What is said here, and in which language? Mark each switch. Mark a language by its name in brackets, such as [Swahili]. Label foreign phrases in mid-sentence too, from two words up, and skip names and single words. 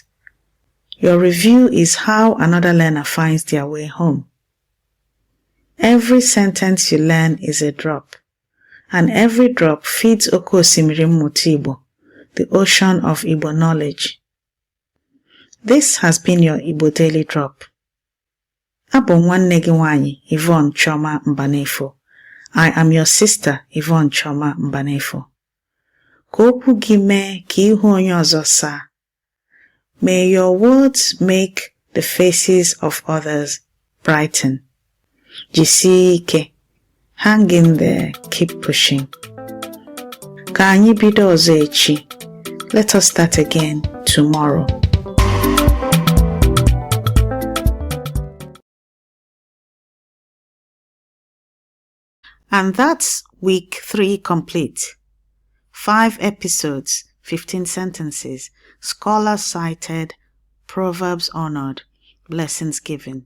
[English] Your review is how another learner finds their way home. Every sentence you learn is a drop, and every drop feeds [Igbo] Oke Osimiri Mmụta Igbo, [English] the ocean of Igbo knowledge. This has been your Igbo Daily Drop. [Igbo] Abụ nwanne gị nwanyị Yvonne Choma Mbanefo. [English] I am your sister Yvonne Choma Mbanefo. [Igbo] Ka okwu gị mee ka ihu onye ọzọ saa. [English] May your words make the faces of others brighten. [Igbo] Jisie ike. [English] Hang in there, keep pushing. [Igbo] Ka anyị bido ọzọ echi. [English] Let us start again tomorrow. And that's week 3 complete. 5 episodes, 15 sentences, scholars cited, proverbs honored, blessings given.